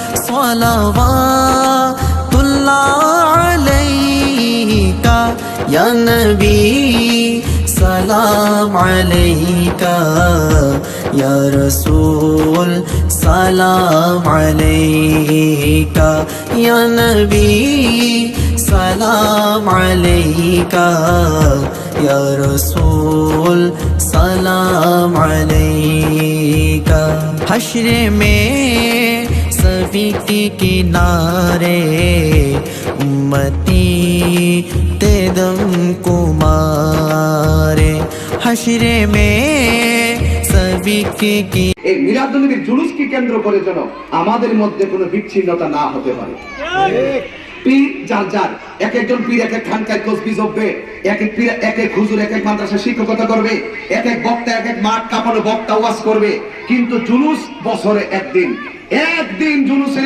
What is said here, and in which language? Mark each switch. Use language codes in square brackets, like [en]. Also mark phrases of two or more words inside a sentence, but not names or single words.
[ar] صلوات اللہ علیکہ، یا نبی سلام علیکہ، یا رسول سلام علیکہ، یا نبی سلام علیکہ، یا رسول سلام علیکہ۔ [ur] حشر میں صفی کے کنارے امتی تیدم کو مارے، حشر میں صفی کے [bn] এই মিলাদুন্নবীর জুলুসকে কেন্দ্র করে যেন আমাদের মধ্যে কোনো বিচ্ছিন্নতা না হতে পারে। পীর যার যার, এক একজন পীর এক এক খানকায় তসবিহ জপবে, এক এক পীর এক এক হুজুর এক এক মাদ্রাসা শিক্ষকতা করবে, এক এক বক্তা এক এক মাঠ কাঁপানো বক্তা ওয়াজ করবে, কিন্তু জুলুস বছরে একদিন জুলুসের